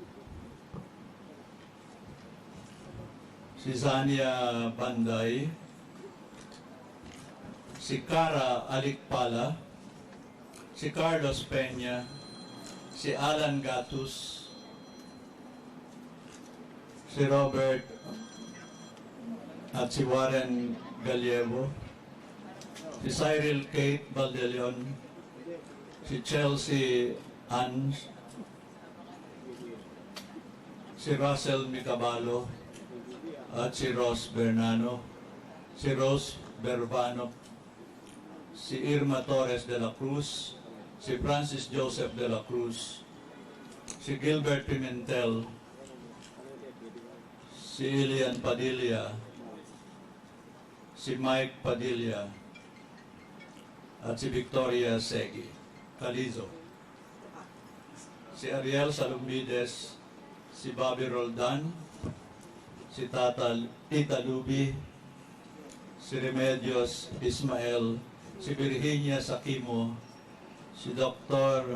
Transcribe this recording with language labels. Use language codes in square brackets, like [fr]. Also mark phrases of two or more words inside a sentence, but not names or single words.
[tl] si Zania Panday, si Cara Alikpala, si Carlos Peña, si Alan Gatus, si Robert at si Warren Gallievo, si Cyril Kate Baldelion, si Chelsea Ans, si Russell Micabalo, at si Rose Bernano, si Rose Berbano, si Irma Torres de la Cruz, si Francis Joseph de la Cruz, si Gilbert Pimentel, si Ilian Padilla, si Mike Padilla, at si Victoria Segui Calizo, si Ariel Salumides, si Bobby Roldan, si Tita Luby, si Remedios Ismael, si Virginia Sakimo, si Dr.